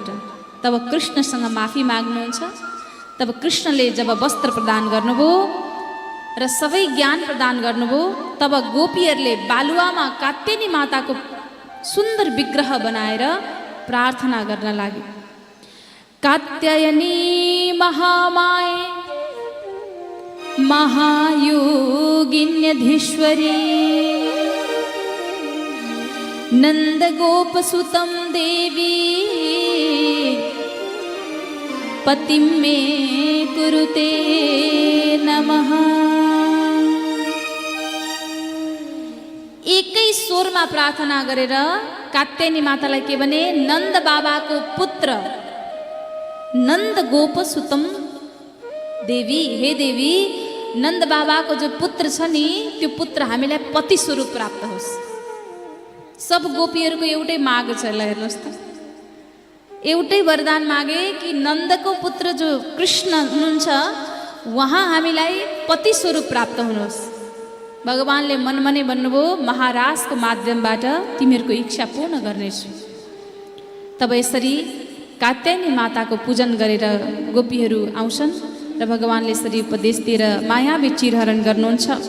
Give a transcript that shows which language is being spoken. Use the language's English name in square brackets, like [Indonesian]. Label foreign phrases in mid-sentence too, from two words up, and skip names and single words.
[Nepali] तब कृष्णसँग माफी माग्नुहुन्छ। तब कृष्णले जब वस्त्र प्रदान गर्नुभयो र सबै ज्ञान प्रदान गर्नुभयो, तब गोपीहरूले बालुवामा कात्यायनी माताको सुन्दर विग्रह बनाएर प्रार्थना गर्न लागे। [Sanskrit] कात्यायनी महामाये महायोगिन्यधीश्वरी नन्दगोपसुतं देवी पतिं मे कुरुते नमः। [Nepali] एकै स्वरमा प्रार्थना गरेर कात्यायनी मातालाई के भने, नन्द बाबाको पुत्र [Sanskrit] नन्द गोपसुतम देवी, [Nepali] हे देवी नन्द बाबाको जो पुत्र छ नि त्यो पुत्र हामीलाई पति स्वरूप प्राप्त होस्। सब गोपीहरूको एउटै माग छ। ल हेर्नुहोस् त, एउटै वरदान मागे कि नन्दको पुत्र जो कृष्ण हुनुहुन्छ उहाँ हामीलाई पति स्वरूप प्राप्त हुनुहोस्। भगवानले मनमनै भन्नुभयो महाराजको माध्यमबाट तिमीहरूको इच्छा पूर्ण गर्नेछु। तब यसरी कात्यायनी माताको पूजन गरेर गोपीहरू आउँछन् र भगवानले यसरी उपदेश दिएर मायावी चिरहरण गर्नुहुन्छ।